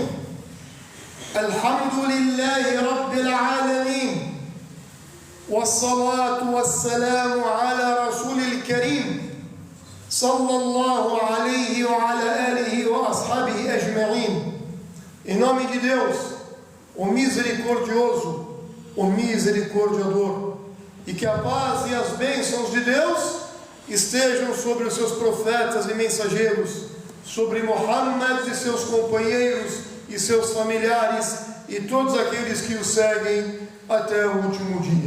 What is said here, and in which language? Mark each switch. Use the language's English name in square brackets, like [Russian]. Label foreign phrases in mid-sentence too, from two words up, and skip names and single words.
[Arabic] الحمد لله رب العالمين، والصلاة والسلام على رسول الكريم صلى الله عليه وعلى آله وأصحابه أجمعين. [Portuguese] Em nome de Deus, o misericordioso, o misericordiador, e que a paz e as bênçãos de Deus estejam sobre os seus profetas e mensageiros, sobre Muhammad e seus companheiros e seus familiares e todos aqueles que o seguem até o último dia.